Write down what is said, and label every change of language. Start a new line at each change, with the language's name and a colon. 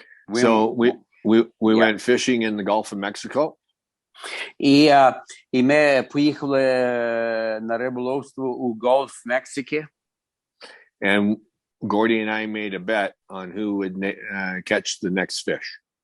English: So we went fishing in the Gulf of Mexico.
Ukrainian: І ми поїхали на риболовство у Gulf Мексики.
English: And Gordie and I made a bet on who would catch the next fish.